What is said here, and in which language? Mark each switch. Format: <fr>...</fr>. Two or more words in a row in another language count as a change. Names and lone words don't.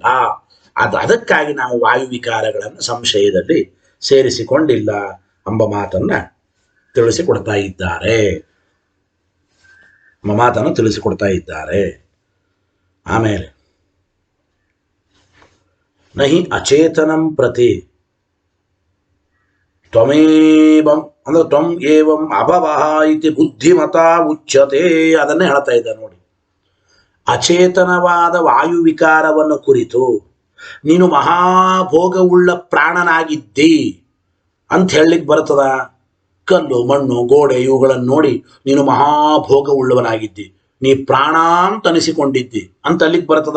<kn>ಅದಕ್ಕಾಗಿ ನಾವು ವಾಯು ವಿಕಾರಗಳನ್ನು ಸಂಶಯದಲ್ಲಿ ಸೇರಿಸಿಕೊಂಡಿಲ್ಲ ಎಂಬ ಮಾತನ್ನ ತಿಳಿಸಿಕೊಡ್ತಾ ಇದ್ದಾರೆ. ಮಾತನ್ನು ತಿಳಿಸಿಕೊಡ್ತಾ ಇದ್ದಾರೆ.</kn> <sa>ಆಮೇಲೆ ನಹಿ ಅಚೇತನಂ ಪ್ರತಿ ತ್ವಮೇವಂ ಅಂದ್ರೆ ತ್ವಂ ಏವಂ ಅಭವಃ ಇತಿ ಬುದ್ಧಿಮತಾ ಉಚ್ಯತೆ.</sa> <kn>ಅದನ್ನೇ ಹೇಳ್ತಾ ಇದ್ದಾರೆ ನೋಡಿ. ಅಚೇತನವಾದ ವಾಯು ವಿಕಾರವನ್ನು ಕುರಿತು ನೀನು ಮಹಾಭೋಗವುಳ್ಳ ಪ್ರಾಣನಾಗಿದ್ದಿ ಅಂತ ಹೇಳಲಿಕ್ಕೆ ಬರ್ತದ? ಕಲ್ಲು ಮಣ್ಣು ಗೋಡೆ ಇವುಗಳನ್ನು ನೋಡಿ ನೀನು ಮಹಾಭೋಗವುಳ್ಳವನಾಗಿದ್ದಿ, ನೀ ಪ್ರಾಣ ಅಂತ ಅನಿಸಿಕೊಂಡಿದ್ದಿ ಅಂತ ಅಲ್ಲಿಗೆ ಬರ್ತದ?</kn>